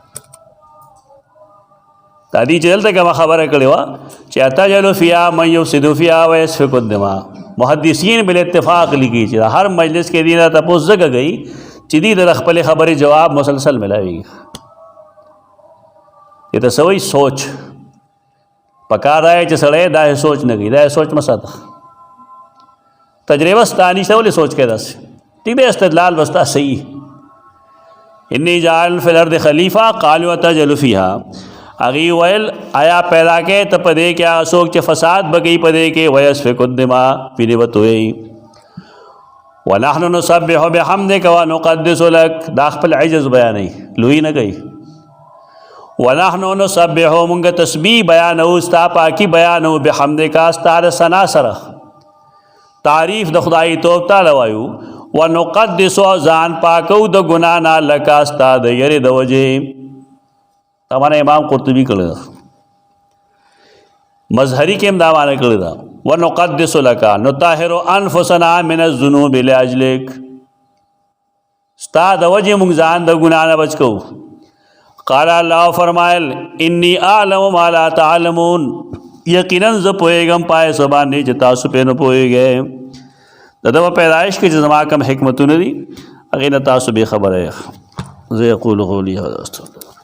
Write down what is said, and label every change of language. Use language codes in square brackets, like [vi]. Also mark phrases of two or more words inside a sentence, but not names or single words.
[ps] دا دې چې دلته کومه خبره کړې وه چې [ar] اتجعل فیها من یفسد فیها ویسفک الدماء، [ps] محدثین بالاتفاق لیکي چې هر مجلس کې دې نه تپوس ځکه کوي چې دې د خپلې خبرې جواب مسلسل ملاوي. دې ته څه وایي؟ سوچ. پکار دی چې سړی دا سوچ نه کوي، دا سوچ مه ساته. تجربه ستا نشته ولې سوچ کوې داسې؟ ټیک دی، استدلال به ستا صحیح. [ar] انی جعل فی الارض خلیفہ قالوا تجعل فیها. [ps] هغې ویل آیا پیدا کوې ته په دې کې هغه څوک چې فساد به کوي په دې کې [ar] ویسفک الدماء [ps] وینې به تویوي. [ar] ونحن نسبح بحمدک ونقدس لک. [ps] دا خپل عجز بیانوي، لوی نه کوي. [ar] ونحن نسبح [ps] مونږ تسبیح بیانوو، ستا پاکي بیانوو، بحمدک ستا د ثنا سره، تعریف د خدای توب تعالی وایو. ونقدس ځان پاکو د ګناه نه لکه ستا د یرې د وجې. دا معنی امام قرطبي کړی ده. مظهری کې هم دا معنی کړی دا [ar] ونقدس لك نطهر انفسنا من الذنوب لاجلک [ps] ستا د وجه مونږ ځان د ګناه نه بچ کوو. [ar] قال الله [ps] فرمایل [ar] انی اعلم ما لا تعلمون [ps] یقینا زه پوهېږم پای څه باندې چې تاسو پرې نه پوهېږئ. د ده په پیدایش کې چې زما کوم حکمتونه دي هغې نه تاسو بې خبره یې. [ar] زه یقول قولي هذا استغفر